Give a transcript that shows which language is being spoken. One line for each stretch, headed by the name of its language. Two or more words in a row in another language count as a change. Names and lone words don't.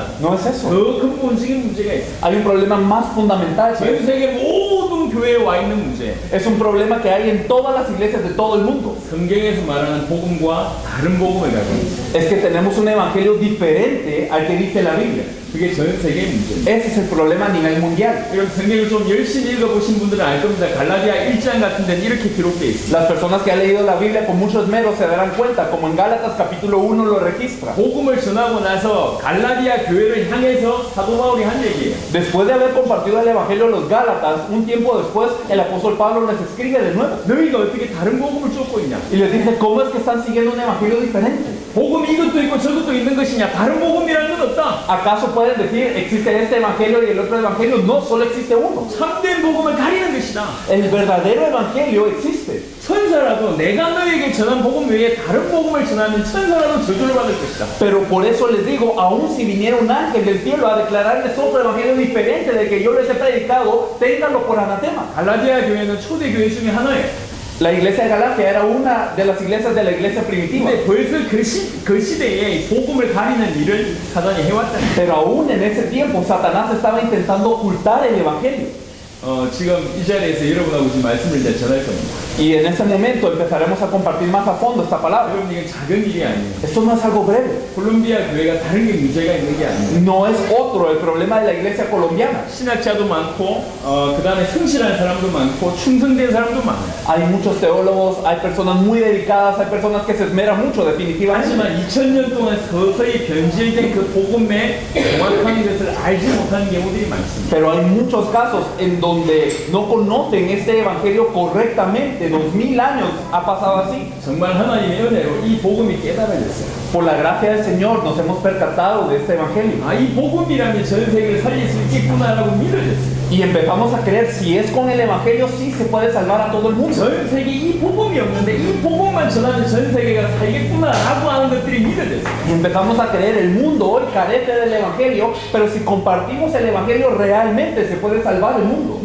Spanish: No es eso.
Korean: 더 근본적인 문제가 있어요.
Spanish: Hay un problema más fundamental.
Korean: 전 세계 모든 교회에 와 있는 문제.
Spanish: Es un problema que hay en todas las iglesias de todo el mundo.
Korean: 성경에서 말하는 복음과 다른 복음을 가지고 있어요.
Spanish: Es que tenemos un evangelio diferente al que dice la Biblia.
Korean: 그게 전 세계의 문제입니다.
Spanish: Ese es el problema a nivel mundial.
Korean: 여러분 성경을 좀 열심히 읽어보신 분들은 알 겁니다. 갈라디아 1장 같은 데는 이렇게 기록되어 있습니다.
Spanish: Las personas que han leído la Biblia con mucho esmero se darán cuenta, como en Gálatas capítulo 1 lo registra.
Korean: 복음을 전하고 나서 갈라디아 교회를 향해서 사도 바울이 한 얘기예요.
Spanish: Después de haber compartido el evangelio a los Gálatas, un tiempo después el apóstol Pablo les escribe de nuevo
Korean: 너희가 어떻게 다른 복음을 쫓고 있냐?
Spanish: y les dice, ¿cómo es que están siguiendo un evangelio diferente?
Korean: 복음이 이것도 있고 저것도 있는 것이냐? 다른 복음이라는 건 없다.
Spanish: ¿Acaso pueden decir, existe este evangelio y el otro evangelio? No, solo existe uno.
Korean: 참된 복음을 가리는 것이다.
Spanish: El verdadero evangelio existe.
Korean: 천사라도 내가 너에게 전한 복음 외에 다른 복음을 전하면 천사라도 저주를 받을 것이다.
Spanish: Pero por eso les digo, aun si viniera un ángel del cielo a declararles otro evangelio diferente del que yo les he predicado, ténganlo por anatema.
Korean: 갈라디아 교회는 초대 교회 중에 하나예요.
Spanish: La iglesia de Galacia era una de las iglesias de la iglesia primitiva.
Korean: 근데 벌써 그 시대에 이 복음을 가리는 일을 사단이 해왔다는 거예요.
Spanish: Pero aún en ese tiempo Satanás estaba intentando ocultar el evangelio.
Korean: 지금 이 자리에서 여러분하고 지금 말씀을 이제 전할 겁니다.
Spanish: Y en ese momento empezaremos a compartir más a fondo esta palabra.
Korean: 여러분 이건 작은 일이 아니에요.
Spanish: Esto no es algo breve.
Korean: 콜롬비아 교회가 다른 게 문제가 있는 게 아니에요.
Spanish: No es otro el problema de la iglesia colombiana.
Korean: 신학자도 많고 그 다음에 성실한 사람도 많고 충성된 사람도 많아요.
Spanish: Hay muchos teólogos, hay personas muy dedicadas, hay personas que se esmeran mucho definitivamente.
Korean: 하지만 2000년 동안 서서히 변질된 그 복음의 정확한 것을 알지 못하는 경우들이 많습니다.
Spanish: Pero hay muchos casos en donde no conocen este evangelio correctamente. 2000 años ha pasado así.
Korean: 정말 하나님의 은혜로 이 복음이 깨달아졌어요.
Spanish: Por la gracia del Señor nos hemos percatado de este evangelio.
Korean: 이 복음이라면 전 세계를 살릴 수 있겠구나라고 믿어졌어요.
Spanish: Y empezamos a creer, si es con el evangelio, sí se puede salvar a todo el mundo.
Korean: 전 세계에 이 복음이 없는데 이 복음만 전하면 전 세계가 살겠구나라고 하는 것들이 믿어졌어요.
Spanish: Y empezamos a creer, el mundo hoy carece del evangelio, pero si compartimos el evangelio realmente se puede salvar el mundo.